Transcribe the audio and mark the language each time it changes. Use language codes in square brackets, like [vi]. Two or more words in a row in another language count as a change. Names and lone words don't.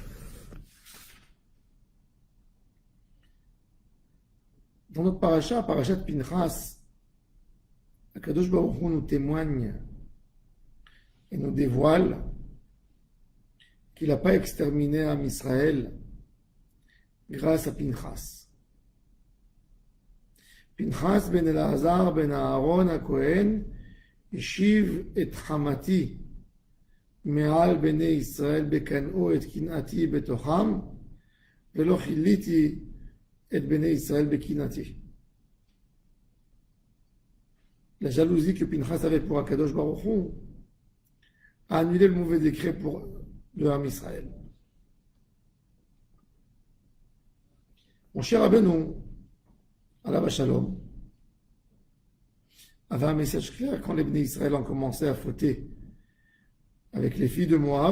[fr] Dans notre parasha de Pinchas, [he] הקדוש ברוך הוא [fr] nous témoigne et nous dévoile qu'il n'a pas exterminé [he] עם ישראל [fr] grâce à Pinchas. [he] Pinchas ben Elazar ben Aaron HaKohen השיב את חמתי מעל בני ישראל בקנאו את קנאתי בתוכם ולא חיליתי את בני ישראל בקנאתי. [fr] La jalousie que Pinchas avait pour [he] הקדוש ברוך הוא [fr] a annulé le mauvais décret pour le [he] עם ישראל. [fr] Mon cher Rabbeinu, [he] עליו השלום, [fr] avait un message clair quand les [he] בני ישראל [fr] ont commencé à fauter avec les filles de Moab.